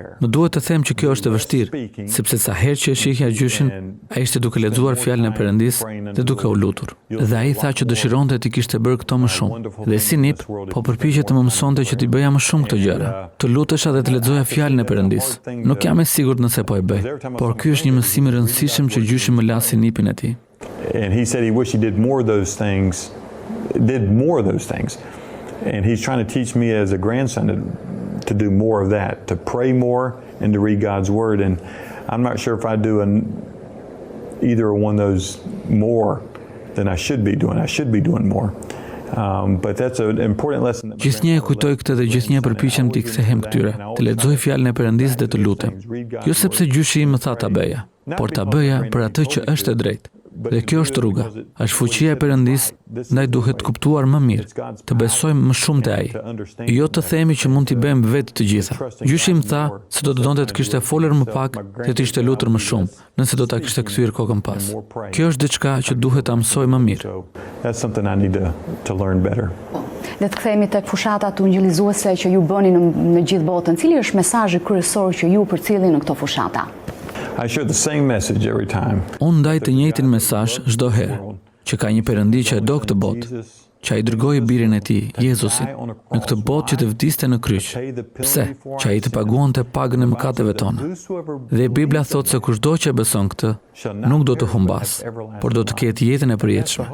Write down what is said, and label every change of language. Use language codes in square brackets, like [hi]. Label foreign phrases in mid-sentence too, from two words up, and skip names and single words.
[sq] Më duhet të them që kjo është e vështirë, sepse sa herë që e shihja gjyshin, ai ishte duke lexuar fjalën e Perëndisë dhe duke u lutur. Dhe ai tha që dëshironte ti kishte bërë këto më shumë. Dhe si nip, po përpiqej të më mësonte që ti bëja më shumë këto gjëra. Të lutesha dhe të lexoja fjalën e Perëndisë. Nuk jam e sigurt nëse po e bëj, por ky është një mësim i rëndësishëm që gjyshi më la si nipin e tij. [en] And he said he wished he did more of those things. And he's trying to teach me as a grandson to do more of that, to pray more and to read God's word. And I'm not sure if I do either one of those more than I should be doing. I should be doing more. But that's an important lesson. [sq] Gjithnjë e kujtoj këtë dhe gjithnjë përpiqem t'i kthehem këtyre, të lexoj fjalën e Perëndisë dhe të lutem. Jo sepse gjyshi më tha ta bëja, por ta bëja për atë që është e drejtë. Dhe kjo është rruga, është fuqia e Perëndisë, ndaj duhet kuptuar më mirë, të besojmë më shumë te ai. Jo të themi që mund t'i bëjmë vetë të gjitha. Gjyshi më tha se do të donte të kishte folur më pak dhe të ishte lutur më shumë, nëse do ta kishte kthyer kokën pas. Kjo është diçka që duhet ta mësoj më mirë. [en] That's something I need to learn better. [sq] Dhe të kthehemi tek fushatat ungjillizuese që ju bëni në gjithë botën. Cili është mesazhi kryesor që ju përcjellni në këto fushata? [en] I share the same message every time. [sq] Unë ndaj të njëjtin mesazh çdo herë, që ka një Perëndi që e do këtë botë, që ai dërgoi birin e tij, Jezusin, në këtë botë që të vdiste në kryq. Pse? Që ai të paguante pagën e mëkateve tona. Dhe Bibla thotë se kushdo që beson këtë, nuk do të humbas, por do të ketë jetën e përjetshme.